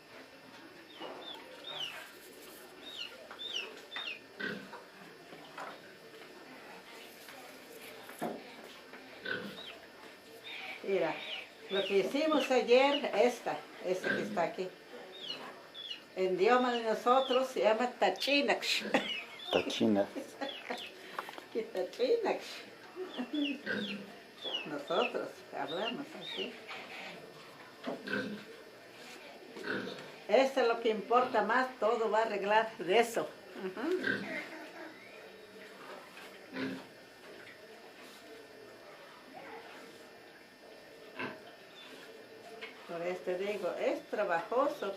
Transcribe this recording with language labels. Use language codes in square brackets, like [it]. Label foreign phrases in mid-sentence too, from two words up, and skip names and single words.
[es] Mira, lo que hicimos ayer, esta que está aquí. En idioma de nosotros se llama tachinax. Tachina. Tachinax. Nosotros hablamos así. Esto es lo que importa más, todo va a arreglar de eso. Por esto digo, es trabajoso.